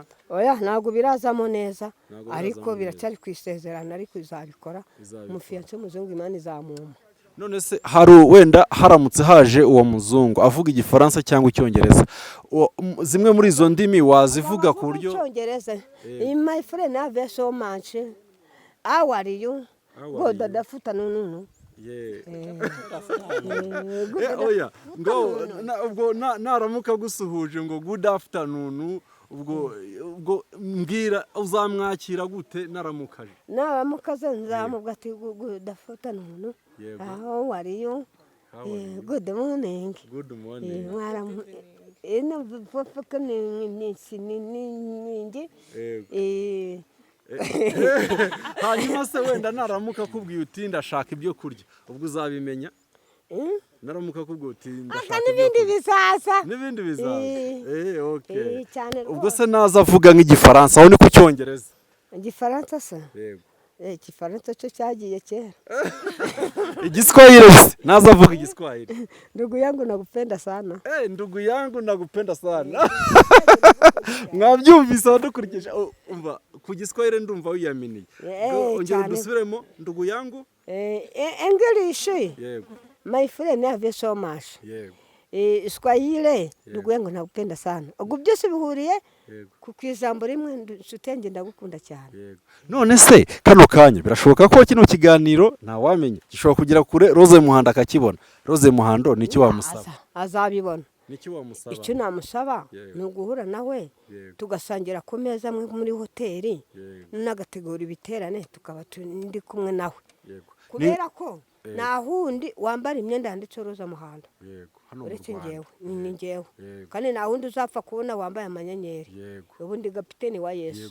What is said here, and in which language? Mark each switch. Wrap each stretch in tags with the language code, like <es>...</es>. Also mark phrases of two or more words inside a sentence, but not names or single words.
<rw>oya ntabwo birazamo neza ariko biracyari ku isezerano ariko izabikora umufiyanse w'umuzungu imana izamuma none se hari wenda haramutse haje uwo muzungu avuga igifaransa cyangwa icyongereza zimwe muri izo ndimi wazivuga ku buryo</rw> <en>icyongereza my friend have so much how are you God adafuta nunu</en> <rw>oya ngo ubwo naramuka gusuhuje ngo</rw> <en>good afternoon</en> <rw>ubwo mbwira uzamwakira gute naramukaje naramukaze nzamubwa ati</rw> <en>good afternoon how are you good morning</en> <rw>ino papa ni hanyuma se wenda naramuka kubwiye uti ndashaka ibyo kurya ubwo uzabimenya naramuka kubwiye uti ndashaka n'ibindi bizaza okay cyane ubwo se naza avuga nk'igifaransa aho ni ku cyongereza igifaransa se yego igifaransa cyo cyagiye kera igiswahili se naza avuga igiswahili</rw> <sw>ndugu yangu nakupenda sana ndugu yangu nakupenda sana</sw> <rw>mwabyumvise abadukurikije umva ku giswahili ndumva wiyaminiye ongera udusubiremo</rw> <sw>ndugu yangu</sw> <en>English</en> <rw>yego</rw> <en>my friend have so much</en> <rw>yego Swahili</rw> <sw>ndugu yangu nakupenda sana</sw> <rw>ubwo byose bihuriye ku ijambo rimwe nshuti ndagukunda cyane none se kano kanya birashoboka ko kino kiganiro ntawamenya gishobora kugira kure Rose Muhando akakibona Rose Muhando niki wamusaba azabibona niki wamusaba icyo namusaba ni uguhura nawe tugasangira ku meza muri hoteli n'agategura ibiterane tukaba ndi kumwe nawe kubera ko nahundi wambara imyenda yanditseho Rose Muhando uretse njyewe ni njyewe kandi nahundi uzapfa kubona wambaye amanyenyeri ubundi kapiteni wa Yesu</rw>